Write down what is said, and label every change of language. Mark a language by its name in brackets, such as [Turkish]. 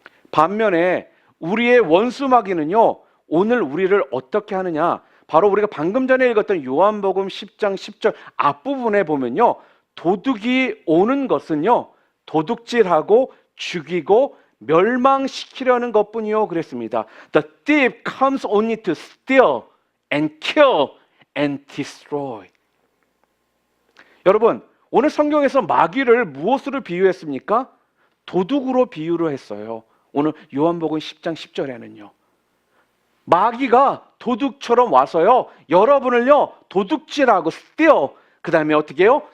[Korean] 반면에 우리의 원수 마귀는요, 오늘 우리를 어떻게 하느냐, 바로 우리가 방금 전에 읽었던 요한복음 10장 10절 앞부분에 보면요, 도둑이 오는 것은요, 도둑질하고 죽이고 멸망시키려는 것뿐이요, 그랬습니다. [English] The thief comes only to steal and kill and destroy. [Korean] 여러분, 오늘 성경에서 마귀를 무엇으로 비유했습니까? 도둑으로 비유를 했어요. 오늘 요한복음 10장 10절에는요, 마귀가 도둑처럼 와서요, 여러분을요, 도둑질하고 steal, 그 다음에 어떻게 해요?